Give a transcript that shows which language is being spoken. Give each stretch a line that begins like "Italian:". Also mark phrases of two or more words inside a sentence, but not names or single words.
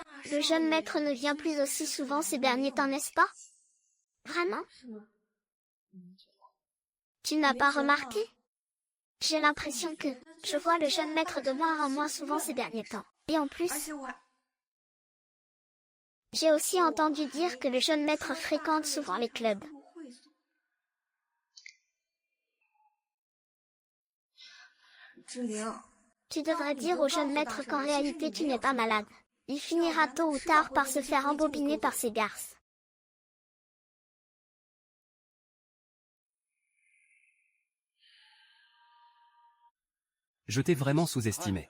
French: le jeune maître ne vient plus aussi souvent ces derniers temps, n'est-ce pas? Vraiment?
Chinese: 是吗？
French: Tu n'as pas remarqué? J'ai l'impression que je vois le jeune maître de moins en moins souvent ces derniers temps. Et en plus,
Chinese: 而且我还
French: j'ai aussi entendu dire que le jeune maître fréquente souvent les clubs.
Chinese: 入会所。志玲，
French: Tu devrais dire au jeune maître qu'en réalité tu n'es pas malade. Il finira tôt ou tard par se faire embobiner par ces garces. Je t'ai vraiment sous-estimé.